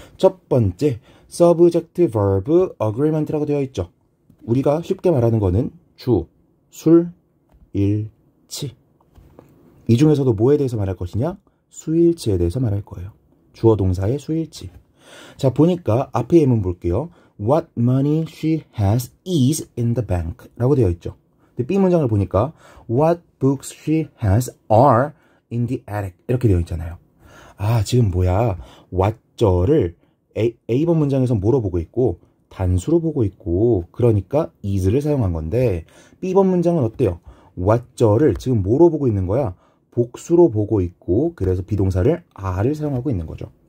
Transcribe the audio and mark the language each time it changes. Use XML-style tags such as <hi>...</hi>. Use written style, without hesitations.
<ko>첫 번째 subject verb agreement라고 되어 있죠. 우리가 쉽게 말하는 거는 주, 술, 일, 치. 이 중에서도 뭐에 대해서 말할 것이냐? 수일치에 대해서 말할 거예요. 주어 동사의 수일치. 자, 보니까 앞에 예문 볼게요.</ko> <en>What money she has is in the bank</en> <ko>라고 되어 있죠. 근데 B 문장을 보니까</ko> <en>What books she has are in the attic</en> <ko>이렇게 되어 있잖아요. 아, 지금 뭐야? what절을 A번 문장에서 뭐로 보고 있고 단수로 보고 있고 그러니까 is를 사용한 건데 B번 문장은 어때요? what절을 지금 뭐로 보고 있는 거야? 복수로 보고 있고 그래서 비동사를 are를 사용하고 있는 거죠.</ko>